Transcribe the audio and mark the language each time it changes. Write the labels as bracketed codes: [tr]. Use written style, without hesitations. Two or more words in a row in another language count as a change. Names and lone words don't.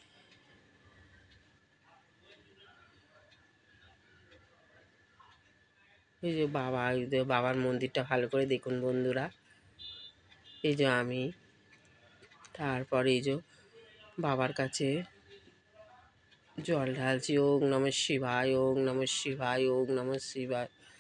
[bn] এই যে বাবার মন্দিরটা ভালো করে দেখুন বন্ধুরা। এই যে আমি, তারপরে এই যে বাবার কাছে জল ঢালছি। [sa] ওং নমঃ শিবায়, ওং নমঃ শিবায়, ওং নমঃ শিবায়।